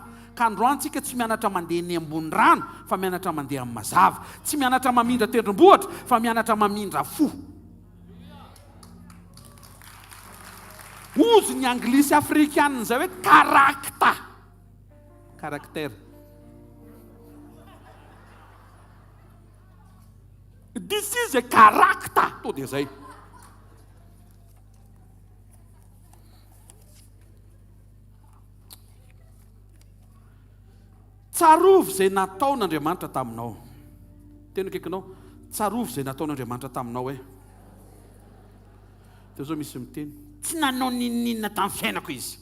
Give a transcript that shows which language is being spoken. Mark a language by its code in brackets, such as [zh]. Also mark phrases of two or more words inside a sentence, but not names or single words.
[mg] Ka androany tsika tsy mianatra mandeha eny ambony rano, fa mianatra mandeha amin'ny mazava. Tsy mianatra mamindra tendrombohitra, fa mianatra mamindra fo. Ozy ny anglisy afrikanina zay hoe caractère. [en] This is a character. [mg] To dia zay. Tsarovy izay nataon'Andriamanitra taminao. Tena akaikinao, tsarovy izay nataon'Andriamanitra taminao hoe teo zao misy miteny tsy nanao nininina tamin'ny fiainako izy.